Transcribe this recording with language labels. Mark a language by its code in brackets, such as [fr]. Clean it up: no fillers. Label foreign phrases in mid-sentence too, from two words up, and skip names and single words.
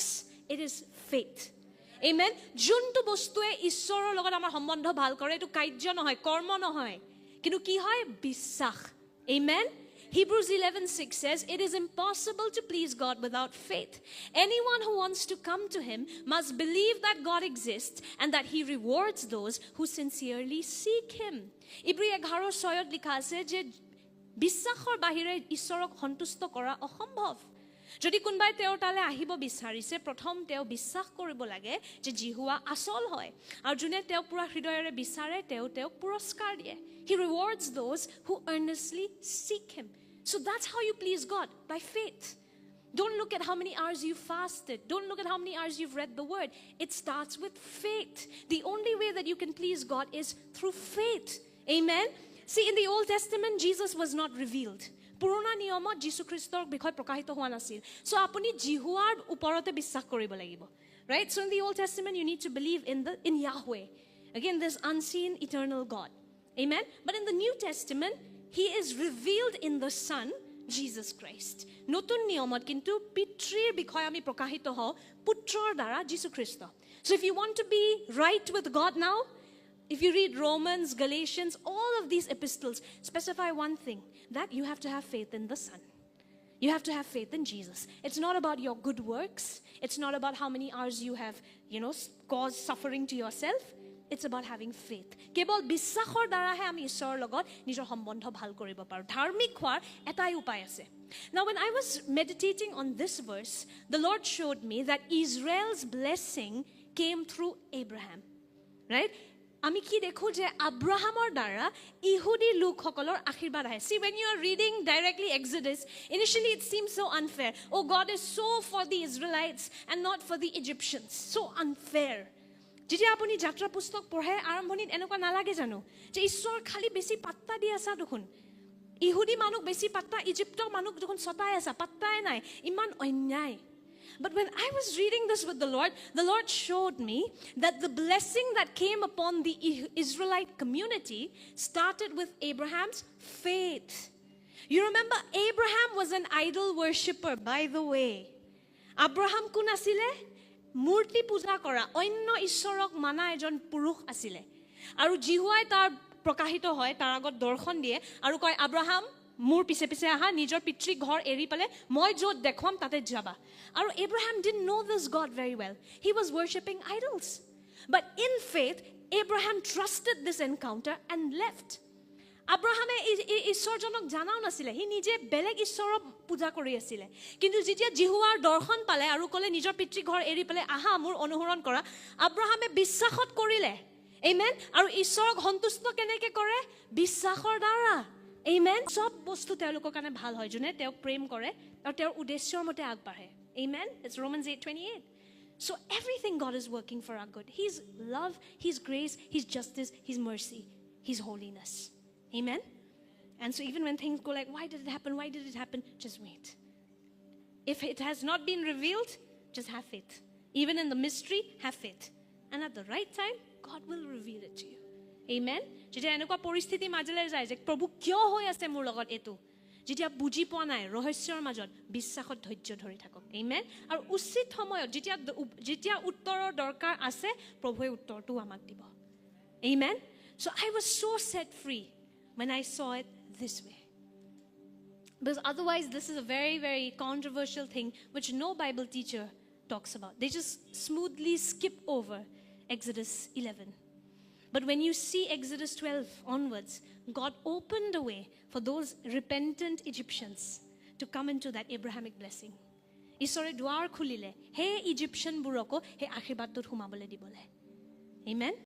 [en] It is faith. Amen. [as] যোনটো বস্তুৱে ঈশ্বৰৰ লগত আমাৰ সম্বন্ধ ভাল কৰে এটো কাৰ্য নহয়, কৰ্ম নহয়, কিন্তু কি হয়? বিশ্বাস. [en] Amen. Hebrews 11:6 says, it is impossible to please God without faith. Anyone who wants to come to him must believe that God exists and that he rewards those who sincerely seek him. [as] Hebrews 11:6 লিখা আছে যে বিশ্বাসৰ বাহিৰে ঈশ্বৰক সন্তুষ্ট কৰা অসম্ভৱ. যদি কোনোবাই তেওঁৰ তালে আহিব বিচাৰিছে, প্ৰথম তেওঁ বিশ্বাস কৰিব লাগে যে জিহুৱা আসল হয়, আৰু যোনে তেওঁ পুৰা হৃদয়েৰে বিচাৰে তেওঁক পুৰস্কাৰ দিয়ে. [en] He rewards those who earnestly seek him. So that's how you please God, by faith. Don't look at how many hours you fasted. Don't look at how many hours you've read the word. It starts with faith. The only way that you can please God is through faith. Amen. See, in the Old Testament, Jesus was not revealed. [as] পুৰণা নিয়মত যীশু খ্ৰীষ্টৰ বিষয় প্ৰকাশিত হোৱা নাছিল. So আপুনি জিহুৱাৰ ওপৰতে বিশ্বাস কৰিব লাগিব. [en] Right? So in the Old Testament, you need to believe in Yahweh. Again, this unseen, eternal God. Amen. But in the New Testament, he is revealed in the Son, Jesus Christ. [as] নতুন নিয়মত কিন্তু পিতৃৰ বিষয় আমি প্ৰকাশিত হওঁ পুত্ৰৰ দ্বাৰা যীশু খ্ৰীষ্ট. [en] So if you want to be right with God now, if you read Romans, Galatians, all of these epistles specify one thing, that you have to have faith in the Son. You have to have faith in Jesus. It's not about your good works. It's not about how many hours you have, caused suffering to yourself. It's about having faith. [as] কেৱল বিশ্বাসৰ দ্বাৰাহে আমি ঈশ্বৰৰ লগত নিজৰ সম্বন্ধ ভাল কৰিব পাৰোঁ. ধাৰ্মিক হোৱাৰ এটাই উপায় আছে. [en] Now when I was meditating on this verse, the Lord showed me that Israel's blessing came through Abraham. Right? [as] আমি কি দেখো যে আব্ৰাহামৰ দ্বাৰা ইহুদি লোকসকলৰ আশীৰ্বাদ আহে. [en] See, when you are reading directly Exodus, initially it seems so unfair. Oh, God is so for the Israelites and not for the Egyptians. So unfair. [as] যেতিয়া আপুনি যাত্ৰা পুস্তক পঢ়ে আৰম্ভণিত এনেকুৱা নালাগে জানো যে ঈশ্বৰ খালি বেছি পাত্তা দি আছা দেখোন, ইহুদি মানুহ বেছি পাত্তা, ইজিপ্তৰ মানুহ দেখোন ছটাই আছা, পাত্তাই নাই, ইমান অন্যায়. [en] But when I was reading this with the Lord showed me that the blessing that came upon the Israelite community started with Abraham's faith. You remember, Abraham was an idol worshipper, by the way. [as] Abraham কোন আছিলে? মূৰ্তি পূজা কৰা, অন্য ঈশ্বৰক মানা এজন পুৰুষ আছিলে. আৰু জিহুৱাই তাৰ প্ৰকাশিত হয়, তাৰ আগত দৰ্শন দিয়ে আৰু কয়, আব্ৰাহাম মোৰ পিছে পিছে আহা, নিজৰ পিতৃ ঘৰ এৰি পেলে মই য'ত দেখুৱাম তাতে যাবা. [en] আৰু Abraham didn't know this God very well. He was worshipping idols. But in faith, Abraham trusted this encounter and left. [as] আব্ৰাহামে ঈশ্বৰজনক জানাও নাছিলে, সি নিজে বেলেগ ঈশ্বৰক পূজা কৰি আছিলে. কিন্তু যেতিয়া জিহুৱাৰ দৰ্শন পালে আৰু ক'লে নিজৰ পিতৃ ঘৰ এৰি পেলে আহা মোৰ অনুসৰণ কৰা, আব্ৰাহামে বিশ্বাসত কৰিলে. Amen. আৰু ঈশ্বৰক সন্তুষ্ট কেনেকৈ কৰে? বিশ্বাসৰ দ্বাৰা. Amen. সব বস্তু তেওঁলোকৰ কাৰণে ভাল হয় যোনে তেওঁক প্ৰেম কৰে আৰু তেওঁৰ উদ্দেশ্যৰ মতে আগবাঢ়ে. [en] Amen. It's Romans 8:28. So everything God is working for our good. His love, His grace, His justice, His mercy, His holiness. Amen. And so even when things go like, why did it happen? Why did it happen? Just wait. If it has not been revealed, just have faith. Even in the mystery, have faith. And at the right time, God will reveal it to you. Amen. [as] যেতিয়া এনেকুৱা পৰিস্থিতি মাজলৈ যায় যে প্ৰভু কিয় হৈ আছে মোৰ লগত এইটো, যেতিয়া বুজি পোৱা নাই ৰহস্যৰ মাজত বিশ্বাসত ধৈৰ্য ধৰি থাকক. Amen. আৰু উচিত সময়ত যেতিয়া উত্তৰৰ দৰকাৰ আছে প্ৰভুৱে উত্তৰটো আমাক দিব. [en] Amen. So I was so set free when I saw it this way. Because otherwise this is a very, very controversial thing which no Bible teacher talks about. They just smoothly skip over Exodus 11. But when you see Exodus 12 onwards, God opened a way for those repentant Egyptians to come into that Abrahamic blessing. [as] ঈশ্বৰে দুৱাৰ খুলিলে হে ইজিপ্চিয়ানবোৰকো হে আশীৰ্বাদটোত সোমাবলৈ দিবলৈ. Amen.